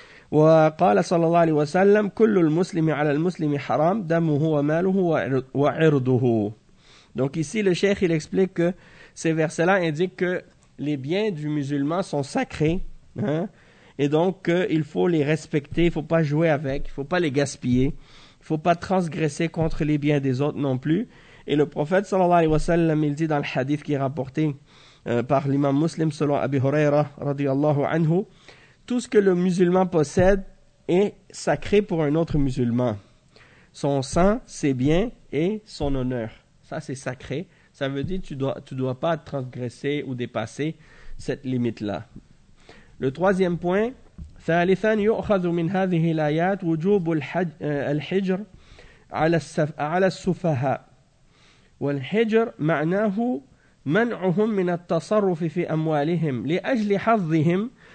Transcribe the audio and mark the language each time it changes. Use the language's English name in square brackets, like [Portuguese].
[Arabic] وقال صلى الله عليه وسلم كل المسلم على المسلم حرام دمه وماله وعرضه. [French] Donc ici le cheikh il explique que ces versets là indiquent que les biens du musulman sont sacrés, hein, et donc il faut les respecter, il faut pas jouer avec, il faut pas les gaspiller, il faut pas transgresser contre les biens des autres non plus. Et le prophète [Arabic] صلى الله عليه وسلم [French] il dit dans le hadith qui est rapporté par l'imam muslim selon Abi Huraira radiyallahu anhu, tout ce que le musulman possède est sacré pour un autre musulman. Son sang, ses biens et son honneur. Ça, c'est sacré. Ça veut dire que tu dois pas transgresser ou dépasser cette limite-là. Le troisième point, [Arabic] ثالثاً يؤخذ من هذه الآيات وجوب الحجر على السفهاء. والحجر معناه منعهم من التصرف في أموالهم لأجل حظهم.